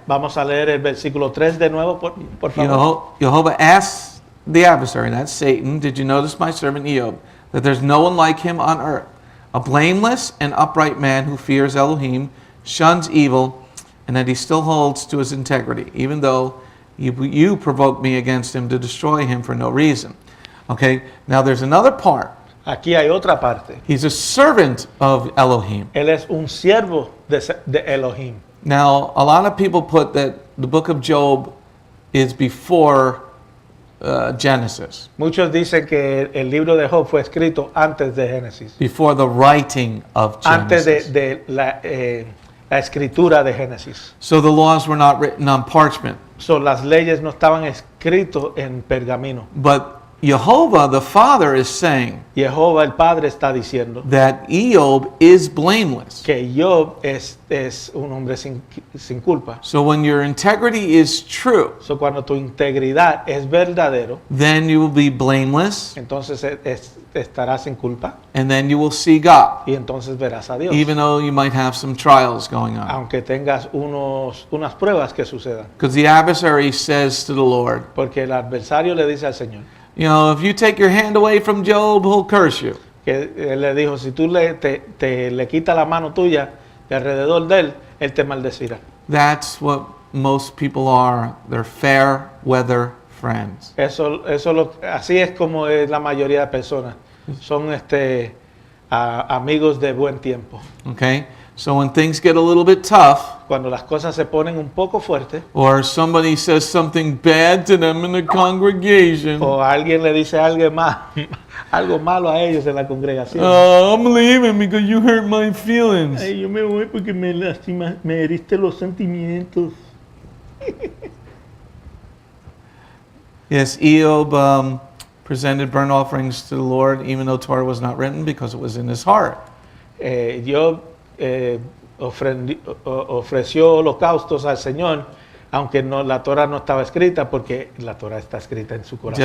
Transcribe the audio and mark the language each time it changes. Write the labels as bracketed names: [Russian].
[Spanish] Vamos a leer el versículo 3 de nuevo, por favor. [English] Jehovah asks the adversary, that's Satan, did you notice my servant Job, that there's no one like him on earth, a blameless and upright man who fears Elohim, shuns evil, and that he still holds to his integrity, even though you provoked me against him to destroy him for no reason. Okay, now there's another part. [Spanish] Aquí hay otra parte. [English] He's a servant of Elohim. [Spanish] Él es un siervo de Elohim. [English] Now, a lot of people put that the book of Job is before Genesis, [Spanish] Muchos dicen que el libro de Job fue escrito antes de Génesis, [English] before the writing of [Spanish] antes [English] Genesis. [Spanish] de la escritura de Génesis. [English] So the laws were not written on parchment. [Spanish] So, las leyes no estaban escritas en pergamino. [English] But Jehovah, the Father, is saying [Spanish] Jehová el Padre está diciendo [English] that Job is blameless. [Spanish] que Job es un hombre sin culpa. [English] So when your integrity is true, [Spanish] So, cuando tu integridad es verdadero, [English] then you will be blameless, [Spanish] entonces estarás sin culpa [English] and then you will see God, [Spanish] y entonces verás a Dios. [English] even though you might have some trials going on. [Spanish] Aunque tengas unas pruebas que sucedan. [English] Because the adversary says to the Lord, [Spanish] Porque el adversario le dice al Señor [English] if you take your hand away from Job, he'll curse you. [Spanish] que él le dijo, si tú le quitas la mano tuya de alrededor de él te maldecirá. [English] That's what most people are. They're fair weather friends. [Spanish] Así es como es la mayoría de personas. Son amigos de buen tiempo. [English] Okay? So when things get a little bit tough, [Spanish] Cuando las cosas se ponen un poco fuertes [English] or somebody says something bad to them in the congregation, [Spanish] o alguien le dice algo malo a ellos en la congregación. [English] I'm leaving because you hurt my feelings. [Spanish] Ay, yo me voy porque me heriste los sentimientos. [English] Yes, Job presented burnt offerings to the Lord, even though Torah was not written, because it was in his heart. [Spanish] Job ofreció holocaustos al Señor, Aunque no, la Torah no estaba escrita, porque la Torah está escrita en su corazón.